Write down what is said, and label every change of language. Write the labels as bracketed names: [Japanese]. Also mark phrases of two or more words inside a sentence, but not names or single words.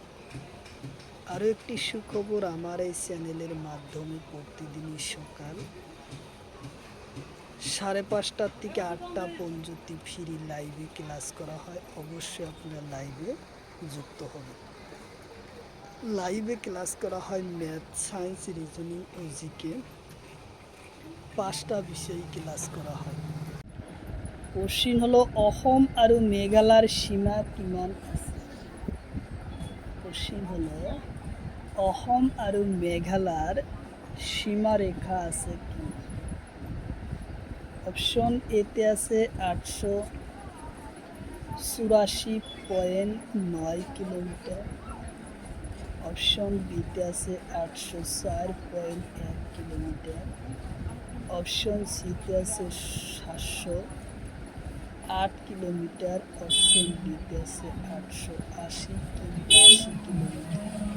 [Bangla] আরও একটি সুখবর, আমার এই চ্যানেলের মাধ্যমে প্রতিদিনই সকাল 5:30 থেকে 8টা পর্যন্ত ফ্রি লাইভে ক্লাস করা হয়। অবশ্যই আপনারা লাইভে যুক্ত হবেন। লাইভে ক্লাস করা হয় ম্যাথ, সায়েন্স, রিজনিং ও জিকে, 5টা বিষয় ক্লাস করা হয়। [Assamese] কোশ্চিন হলো অসম আৰু মেঘালয়ৰ সীমা কিমান আছে। কোশ্চিন হলো অসম আৰু মেঘালয়ৰ সীমারেখা আছে কি। [Bangla] অপশন এতে আছে 884.9 কিলোমিটার, অপশন বিতে আছে 804.1 কিলোমিটার, অপশন সিতে আছে 708 কিলোমিটার, অপশন ডিতে আছে 880 কিলোমিটার।